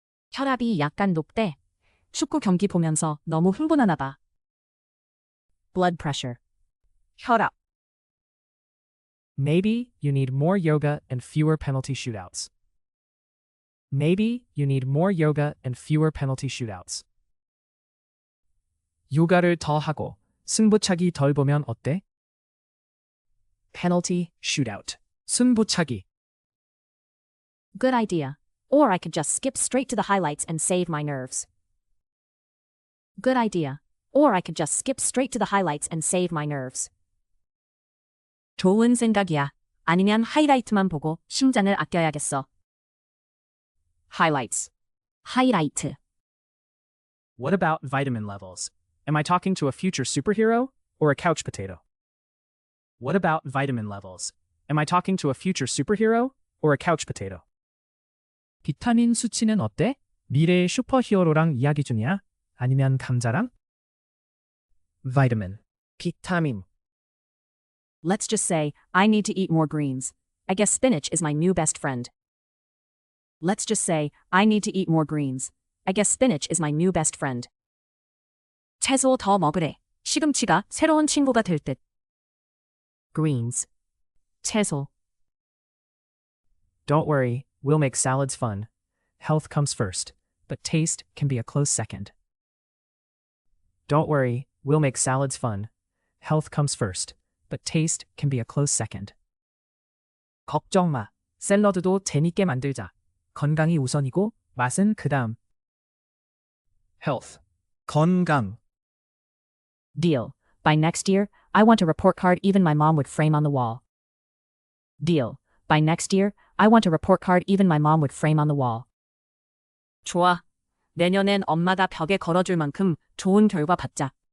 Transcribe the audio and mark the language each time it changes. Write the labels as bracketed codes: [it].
[ko] 혈압이 약간 높대. 축구 경기 보면서 너무 흥분하나 봐. [en] Blood pressure. [ko] 혈압. [en] Maybe you need more yoga and fewer penalty shootouts. Maybe you need more yoga and fewer penalty shootouts. [ko] 요가를 더 하고 승부차기 덜 보면 어때? [en] Penalty shootout. 승부차기. Good idea. Or I could just skip straight to the highlights and save my nerves. Good idea. Or I could just skip straight to the highlights and save my nerves. [ko] 좋은 생각이야. 아니면 하이라이트만 보고 심장을 아껴야겠어. [en] Highlights. 하이라이트. What about vitamin levels? Am I talking to a future superhero or a couch potato? What about vitamin levels? Am I talking to a future superhero or a couch potato? [ko] 비타민 수치는 어때? 미래의 슈퍼히어로랑 이야기 중이야? 아니면 감자랑? Vitamin. 비타민. [en] Let's just say, I need to eat more greens. I guess spinach is my new best friend. Let's just say, I need to eat more greens. I guess spinach is my new best friend. [ko] 채소 더 먹으래. 시금치가 새로운 친구가 될 듯. [en] Greens. 채소. Don't worry, we'll make salads fun. Health comes first, but taste can be a close second. Don't worry, we'll make salads fun. Health comes first, but taste can be a close second. [ko] 걱정 마. 샐러드도 재밌게 만들자. 건강이 우선이고 맛은 그다음. [en] Health. 건강. Deal. By next year, I want a report card even my mom would frame on the wall. Deal. By next year, I want a report card even my mom would frame on the wall. [ko] 좋아. 내년엔 엄마가 벽에 걸어줄 만큼 좋은 결과 받자.